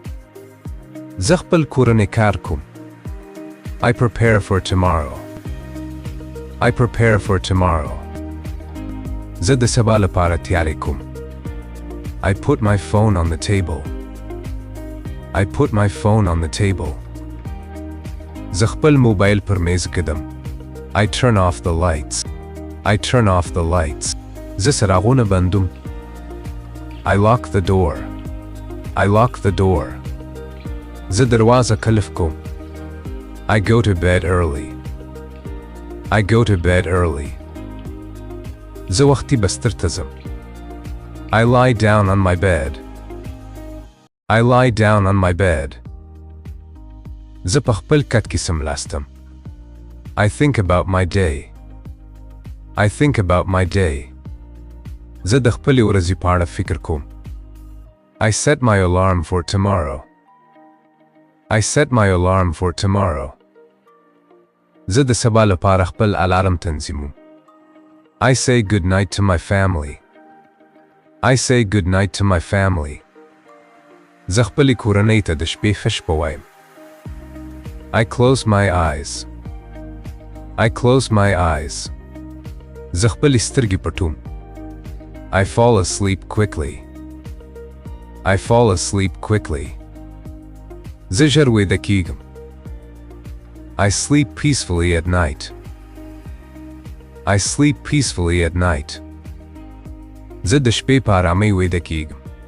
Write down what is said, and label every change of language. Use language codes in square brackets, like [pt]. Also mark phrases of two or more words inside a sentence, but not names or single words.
[ps] زه خپل کورنی کار کوم. [en] I prepare for tomorrow. I prepare for tomorrow. [ps] زه د سبا لپاره تیاری کوم. [en] I put my phone on the table. I put my phone on the table. [ps] زه خپل موبایل پر میز ږدم. [en] I turn off the lights. I turn off the lights. [ps] زه څراغونه بندوم. [en] I lock the door. I lock the door. [ps] زه دروازه قلف کوم. [en] I go to bed early. I go to bed early. [ps] زه وختي بستر ته ځم. [en] I lie down on my bed. I lie down on my bed. [ps] زه په خپل کټ کې سملاستم. [en] I think about my day. I think about my day. [ps] زه د خپلې ورځې په اړه فکر کوم. [en] I set my alarm for tomorrow. I set my alarm for tomorrow. [ps] زه د سبا لپاره خپل الارم تنظیموم. [en] I say good night to my family. I say good night to my family. [ps] زه خپلې کورنۍ ته د شپې ښه شپه وایم. [en] I close my eyes. I close my eyes. [ps] زه خپلې سترګې پټوم. [en] I fall asleep quickly. I fall asleep quickly. [ps] زه ژر ویده کیږم. [en] I sleep peacefully at night. I sleep peacefully at night. [ps] زه د شپې په آرامۍ ویده کیږم.